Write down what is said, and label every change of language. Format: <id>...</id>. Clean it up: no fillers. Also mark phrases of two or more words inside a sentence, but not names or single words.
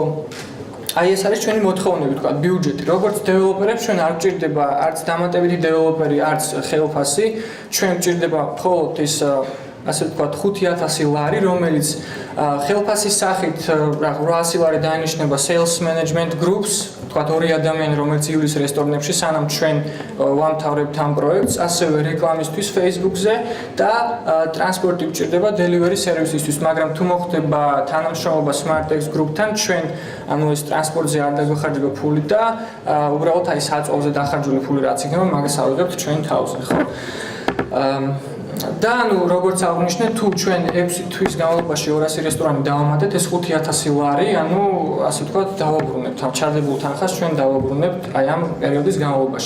<ka>აი ეს არის ჩვენი მოთხოვნები, თქვა, ბიუჯეტი. როგორც დეველოპერებს ჩვენ არ გვჭირდება არც დამატებითი დეველოპერი, არც ხელფასი. ჩვენ გვჭირდება მხოლოდ ის ასე ვთქვათ 5000 ლარი, რომელიც ხელფასის სახით 800 ლარი დაინიშნება sales</ka> <en>management groups,</en> <ka>ვთქვათ 2 ადამიანი, რომელიც ივლის რესტორნებში, სანამ ჩვენ ვამთავრებთ ამ პროექტს, ასევე რეკლამისთვის Facebook-ზე და ტრანსპორტი გვჭირდება</ka> <en>delivery service-</en> <ka>ისთვის, მაგრამ თუ მოხდება თანამშრომლობა SmartX Group-თან, ჩვენ ანუ ეს ტრანსპორტზე არ დაგვეხარჯება ფული და უბრალოდ აი საწვავზე დახარჯული ფული რაც იქნება, მაგას ავიღებთ ჩვენ თავზე, ხო? და ანუ როგორც აღნიშნე, თუ ჩვენ 6 თვის განმავლობაში 200 რესტორანი დავამატეთ, ეს 5000 ლარი, ანუ ასე ვთქვათ, დავაბრუნებთ ამ ჩარდებულ თანხას, ჩვენ დავაბრუნებთ აი ამ პერიოდის განმავლობაში.</ka>